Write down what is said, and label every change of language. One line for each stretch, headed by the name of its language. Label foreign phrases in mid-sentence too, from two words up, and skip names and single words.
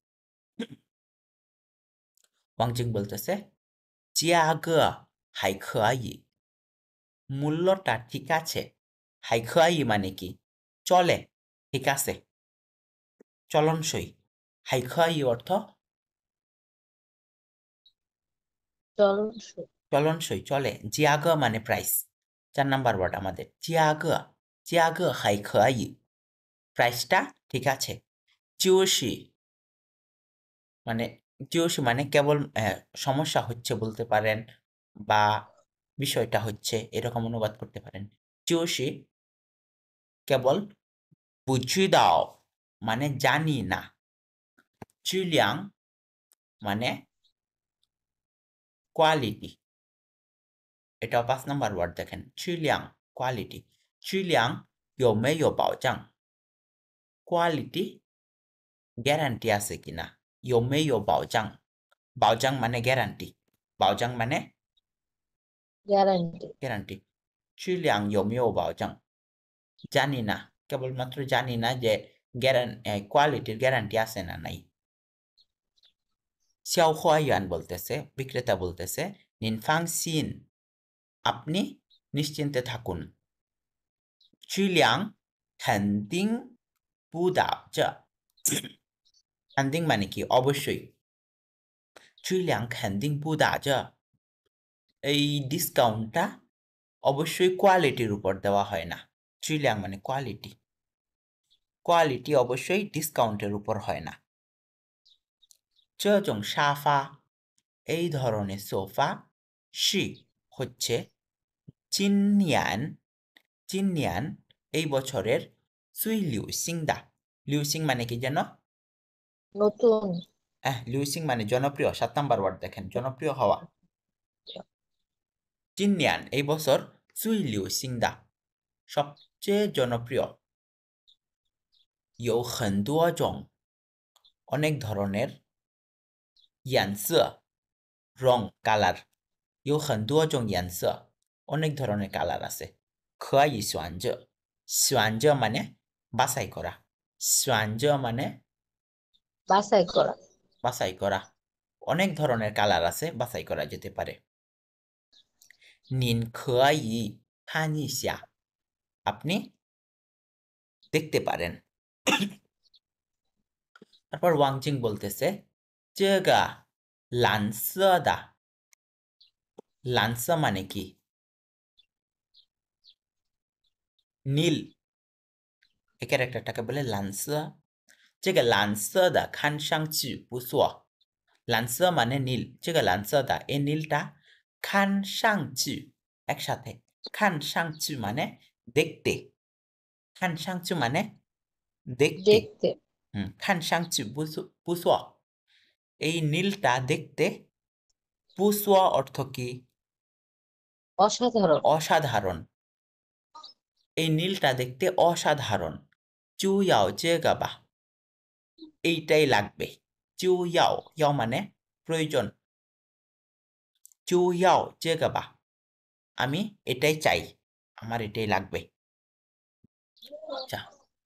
Bangla: ওয়াংজিং বলতেছে
Chinese: 价格还可以,
Bangla: মূল্যটা ঠিক আছে,
Chinese: 还可以
Bangla: মানে কি চলে, ঠিক আছে, চলনসই,
Chinese: 还可以
Bangla: অর্থ চলনসই। চলনসই, চলে, জিয়াগে মানে প্রাইস। 4
English: number word
Bangla: আমাদের জিয়াগে,
Chinese: 价格还可以
Bangla: প্রাইসটা ঠিক আছে 就是 মানে 就是 মানে কেবল সমস্যা হচ্ছে বলতে পারেন বা বিষয়টা হচ্ছে এরকম অনুবাদ করতে পারেন 就是 কেবল
Chinese: 不知道
Bangla: মানে জানি না 质量 মানে কোয়ালিটি এটাও 5
English: number word
Bangla: দেখেন 质量 কোয়ালিটি
Chinese: 质量有没有保障
English: quality guarantee
Bangla: আছে কিনা
Chinese: 有没有保障
Bangla: 保障 মানে গ্যারান্টি 保障 মানে গ্যারান্টি গ্যারান্টি
Chinese: 质量有没有保障
Bangla: জানি না কেবলমাত্র জানি না যে কোয়ালিটির গ্যারান্টি আছে না নাই 销货员 বলতেছে বিক্রেতা বলতেছে
Chinese: 您放心
Bangla: আপনি নিশ্চিন্তে থাকুন
Chinese: 质量肯定不打折 肯
Bangla: 定 মানে কি অবশ্যই
Chinese: 质量肯定不打折
Bangla: এই ডিসকাউন্টটা অবশ্যই কোয়ালিটির উপর দেওয়া হয় না 质量 মানে কোয়ালিটি কোয়ালিটি অবশ্যই ডিসকাউন্টের উপর হয় না
Chinese: 这种沙发
Bangla: এই ধরনের সোফা 是 হচ্ছে 今年 এই বছরের
Chinese: 最流行的
Bangla: 流行 মানে কি যেন নতুন 流行 মানে জনপ্রিয় 7
English: number word
Bangla: দেখেন জনপ্রিয় হওয়া 今年 এই বছর
Chinese: 最流行的
Bangla: সবচেয়ে জনপ্রিয়
Chinese: 有很多种
Bangla: অনেক ধরনের 颜色 রং কালার
Chinese: 有很多种颜色
Bangla: অনেক ধরনের কালার আছে
Chinese: 可以选择选择
Bangla: মানে বাছাই করা 选择 মানে বাছাই করা বাছাই করা অনেক ধরনের কালার আছে বাছাই করা যেতে পারে
Chinese: 您可以看一下
Bangla: আপনি দেখতে পারেন তারপর ওয়াংজিং বলতেছে
Chinese: 这个蓝色的
Bangla: 蓝色 মানে কি নীল এই ক্যারেক্টারটাকে বলে
Chinese: 蓝色这个蓝色的看上去不错蓝色
Bangla: মানে নীল
Chinese: 这个蓝色的
Bangla: এই নীলটা 看上去একসাথে 看上去 মানে দেখতে 看上去 মানে দেখতে দেখতে
Chinese: 看上去不错
Bangla: এই নীলটা দেখতে 不错 অর্থ কি অসাধারণ অসাধারণ এই নীলটা দেখতে অসাধারণ
Chinese: 就要这个吧
Bangla: এইটাই লাগবে 就要 要 মানে প্রয়োজন
Chinese: 就要这个吧
Bangla: আমি এটাই চাই আমার এটাই লাগবে আচ্ছা